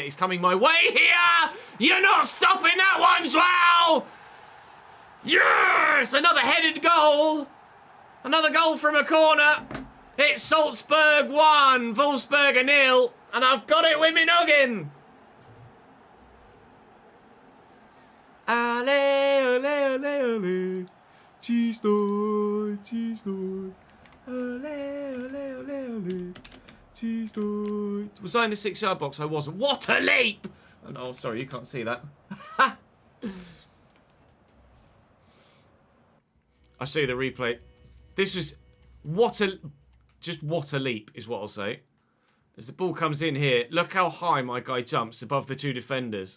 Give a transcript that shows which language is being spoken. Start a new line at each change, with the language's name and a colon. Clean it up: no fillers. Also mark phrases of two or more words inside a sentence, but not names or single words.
English: He's coming my way here. You're not stopping that one, Joao. Yes! Another headed goal. Another goal from a corner. It's Salzburg 1, Wolfsburg 0. And I've got it with me noggin. Ale, ale, ale, ale. Chesnoid, Chesnoid. Ale, ale, ale, ale. Chesnoid. Was I in the 6-yard box? I wasn't. What a leap! Oh, sorry, you can't see that. I'll show you the replay. This was... Just what a leap is what I'll say. As the ball comes in here, look how high my guy jumps above the two defenders.